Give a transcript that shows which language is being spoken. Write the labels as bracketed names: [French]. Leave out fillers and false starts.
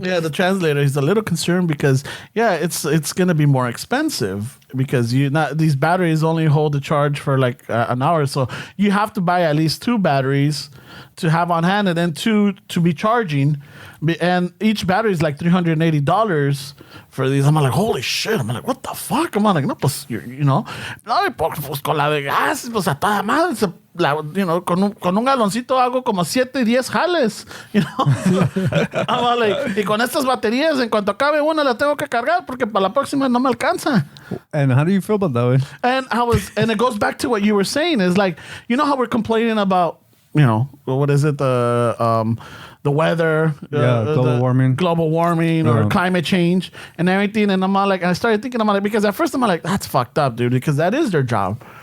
[English] Yeah, the translator, he's a little concerned because, it's going to be more expensive. Because these batteries only hold the charge for like an hour, so you have to buy at least 2 batteries to have on hand, and then 2 to be charging, and each battery is like $380 for these. I'm like, holy shit! I'm like, what the fuck? I'm like, [Spanish] no, pues, you know, no, pues con la de gas, pues a toda madre, you know, con un galoncito hago como 7, 10 jales, you know. [English] I'm like, [Spanish] y con estas baterías, en cuanto acabe una, la tengo que cargar porque para la próxima no me alcanza. [English] And how do you feel about that way? And it goes back to what you were saying, is like, you know how we're complaining about, you know, what is it, the weather, global warming, or climate change and everything. And I started thinking about it, because at first I'm like, that's fucked up, dude, because that is their job.